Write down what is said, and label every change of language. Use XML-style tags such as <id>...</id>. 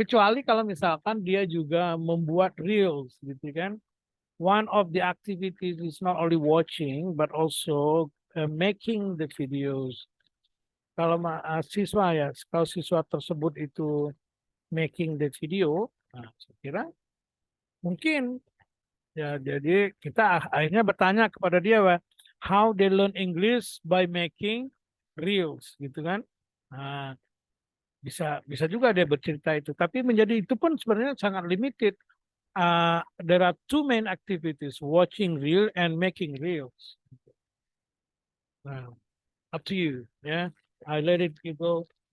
<id>Kecuali kalau misalkan dia juga membuat reels, gitu kan?</id> <en>One of the activities is not only watching but also making the videos.</en> <id>Kalau siswa ya, kalau siswa tersebut itu</id> <en>making the video,</en> <id>nah, saya kira mungkin ya. Jadi kita akhirnya bertanya kepada dia,</id> <en>how they learn English by making reels,</en> <id>gitu kan? Nah, bisa juga dia bercerita itu. Tapi menjadi itu pun sebenarnya sangat limited.</id> <en>There are two main activities, watching reel and making reels. Nah, up to you, ya. I let it go</en>